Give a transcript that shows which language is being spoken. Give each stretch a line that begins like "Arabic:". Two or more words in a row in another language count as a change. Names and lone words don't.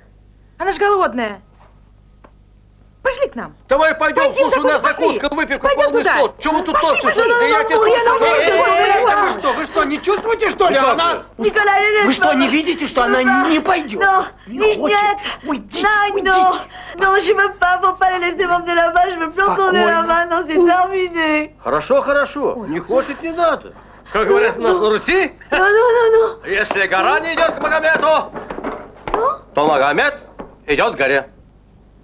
Russian: Она ж голодная. Пошли к нам. Давай пойдем, Пойдем, слушай, у нас пошли. закуска, выпивка, Пойдем полный туда. стол. Чего вы тут Пошли, топчете? пошли. Да я тебе Вы что, не чувствуете, что ли? Николай, Она... Николай, Вы что, не видите, что она не пойдет? Не хочет. Уйдите, уйдите.
French: Non, je veux pas, faut pas la laisser m'emmener là-bas, je veux plus retourner là-bas, non, c'est terminé.
Russian: Хорошо, хорошо. Не хочет, не надо. Как говорят у нас на Руси,
French: Non.
Russian: если гора не идет к Магомету, то Магомед идет к горе.